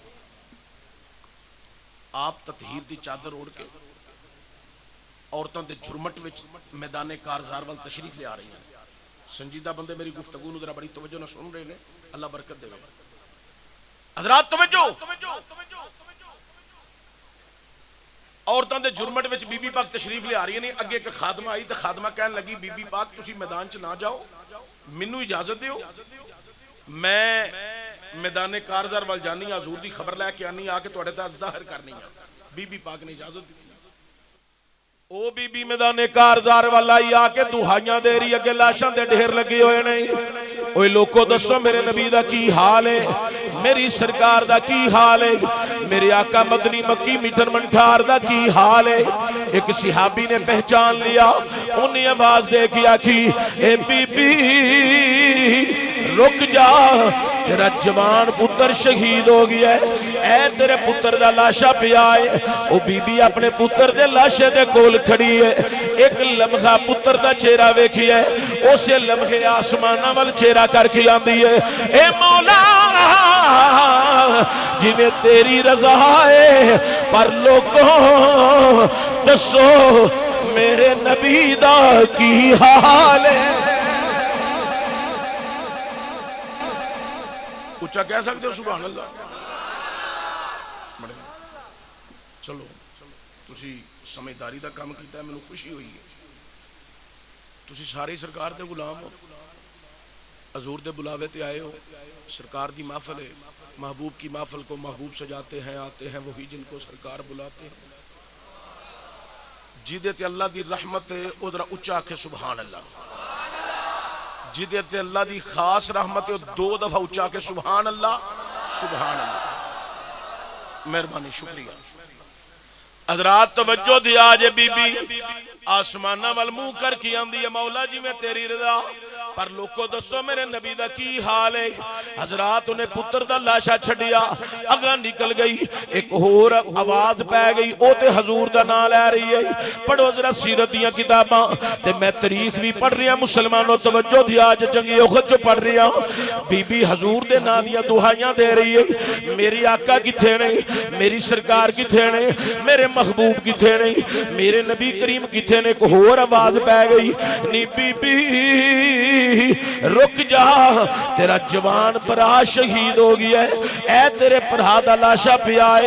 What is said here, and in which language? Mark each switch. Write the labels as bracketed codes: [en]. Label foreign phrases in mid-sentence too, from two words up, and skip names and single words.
[pa] آپ تطہیر دی چادر اوڑھ کے عورتوں دے جھرمٹ وچ میدان کارزار وال تشریف لے آ رہی ہیں. سنجیدہ بندے میری گفتگو نو ذرا بڑی توجہ نہ سن رہے ہیں. اللہ برکت دے. حضرات توجہ. عورتوں دے جرمٹ وچ بی بی پاک تشریف لے آ رہی ہیں. اگے ایک خادمہ آئی تے خادمہ کہن لگی بی بی پاک تسی میدان چ نہ جاؤ، مینوں اجازت دیو، میں میدان کارزار وال جانی ہاں، حضور دی خبر لے کے آنی آ کے تہاڈے تے ظاہر کرنی ہاں. بی بی پاک نے اجازت دی. او بی بی میدان کارزار والا ہی آ کے دہائیاں دے رہی اگے لاشاں دے ڈھیر لگے ہوئے نہیں. اوے لوکو دسو میرے نبی دا کی حال ہے، میری سرکار دا کی حال ہے، میرے آقا مدنی مکی میٹر منٹھار دا کی حال ہے. ایک صحابی نے پہچان لیا، انہیں آواز دے کے آکھی اے بی بی رک جا، تیرا جوان پتر شہید ہو گیا ہے، اے تیرے پتر دا لاشا پیا ہے. او بی بی اپنے پتر دے لاشے دے کول کھڑی ہے. ایک لمحہ پتر دا چہرہ ویکھی ہے، اسے لمحے آسمانہ وال چہرہ کر کے آندی ہے اے مولا جی میں تیری رضا ہے، پر لوگوں دسو میرے نبی دا کی حال ہے. [ur] اچھا کہہ سکتے ہو [ar] سبحان اللہ. [pa] چلو تسی سمجھداری دا کام کیتا ہے، میں خوشی ہوئی ہے. تسی ساری سرکار دے غلام ہو. حضور دے بلاوے تے آئے ہو، سرکار دی محفل ہے، [ur] محبوب کی محفل کو محبوب سجاتے ہیں، آتے ہیں وہی جن کو سرکار بلاتے ہیں۔ [pa] جیدے تے اللہ دی رحمت ہے ادھر اچا کے [ar] سبحان اللہ، [pa] جیدے تے اللہ دی خاص رحمت ہے 2 دفعہ اچا کے [ar] سبحان اللہ سبحان اللہ۔ [pa] مہربانی، شکریہ حضرات، توجہ دیا جے بی بی آسمانہ وال منہ کر کی آندی ہے مولا جی میں تیری رضا، پر لوکو دسو میرے نبی دا کی حال ہے۔ حضرات انہیں پتر دا لاشا چھڑیا، اگاں نکل گئی، ایک اور آواز پہ گئی، او تے حضور دا نام لے رہی ہے۔ پڑھو ذرا سیرت دیاں کتاباں تے [ur] میں تاریخ بھی پڑھ رہی ہوں، [pa] مسلمانوں توجہ دیا جے جنگی احد جو پڑھ رہی ہوں، بی بی حضور دے نام دیاں دعائیاں دے رہی ہے، میری آقا کتھے نے، میری سرکار کتھے نے، میرے محبوب کتھے نے، میرے نبی کریم کتھے نے۔ کو اور آواز پہ گئی، نی بی بی رک جا، تیرا جوان برا شہید ہو گیا ہے، اے تیرے برا دا لاشا پیا ہے۔